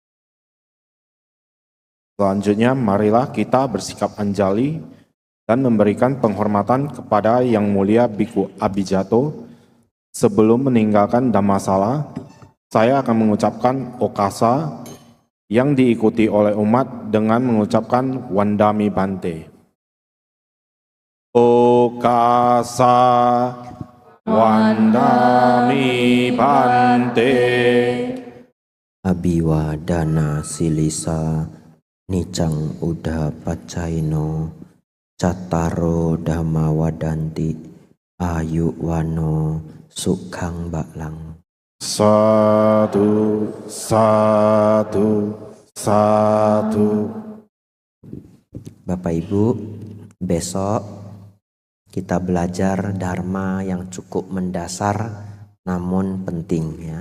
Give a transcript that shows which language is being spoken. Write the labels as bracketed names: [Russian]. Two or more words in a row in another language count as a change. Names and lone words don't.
[Indonesian] Selanjutnya, marilah kita bersikap anjali dan memberikan penghormatan kepada Yang Mulia Biku Abijato. Sebelum meninggalkan Dhammasala, saya akan mengucapkan okasa yang diikuti oleh umat dengan mengucapkan [Pali] Wandami Bante. Okasa Wandami Bante. Abiwadana silisa nicang uda pacaino cattaro dhamma wadanti ayu wano sukhang baklang. [Indonesian] Satu, satu, satu. Bapak Ibu, besok kita belajar dharma yang cukup mendasar namun penting ya.